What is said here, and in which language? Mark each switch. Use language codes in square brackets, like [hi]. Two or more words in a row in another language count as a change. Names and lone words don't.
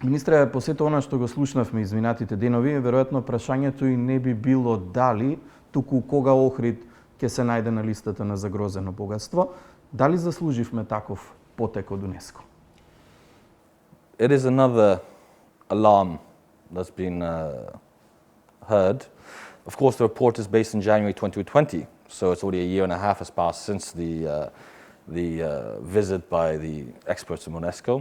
[mk] Министре, по сето она што го слушнавме изминатите денови, веројатно прашањето и не би било дали, туку кога Охрид ќе се најде на листата на загрозено богатство, дали заслуживме таков потек од УНЕСКО? [en] It is another alarm that's been heard. Of course, the report is based in January 2020, so it's already a year and a half has passed since the visit by the experts from UNESCO.